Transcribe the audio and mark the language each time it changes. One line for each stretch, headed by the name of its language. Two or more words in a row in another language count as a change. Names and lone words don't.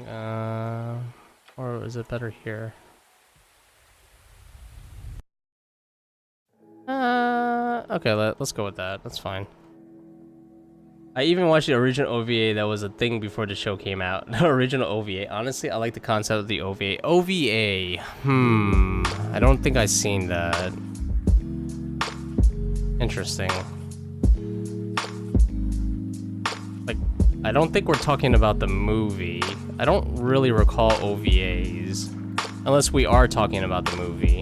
English: Or is it better here? Okay, let's go with that. That's fine. I even watched the original OVA that was a thing before the show came out. The original OVA. Honestly, I like the concept of the OVA. OVA. I don't think I've seen that. Interesting. Like, I don't think we're talking about the movie. I don't really recall OVAs. Unless we are talking about the movie.